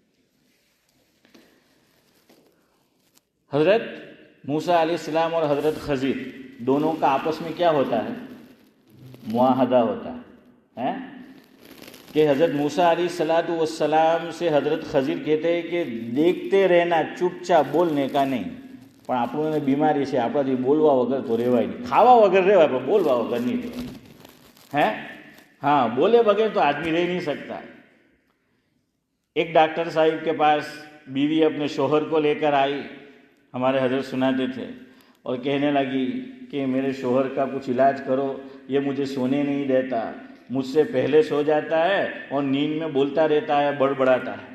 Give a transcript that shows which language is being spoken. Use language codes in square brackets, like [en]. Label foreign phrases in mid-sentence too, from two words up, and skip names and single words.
[ur] حضرت موسیٰ علیہ السلام اور حضرت خضر دونوں کا آپس میں کیا ہوتا ہے؟ معاہدہ ہوتا ہے کہ حضرت موسیٰ علیہ السلام سے حضرت خضر کہتے ہیں کہ دیکھتے رہنا, چپ چاپ بولنے کا نہیں. [gu] પણ આપણને બીમારી છે, આપણાથી બોલવા વગર તો રહેવાય નહીં. ખાવા વગર રહેવાય પણ બોલવા વગર નહીં રહેવાય. [ur] ہاں بولے بغیر تو آدمی رہ نہیں سکتا. ایک ڈاکٹر صاحب کے پاس بیوی اپنے شوہر کو لے کر آئی, ہمارے حضرت سناتے تھے, اور کہنے لگی کہ میرے شوہر کا کچھ علاج کرو, یہ مجھے سونے نہیں دیتا, مجھ سے پہلے سو جاتا ہے اور نیند میں بولتا رہتا ہے, بڑبڑاتا ہے.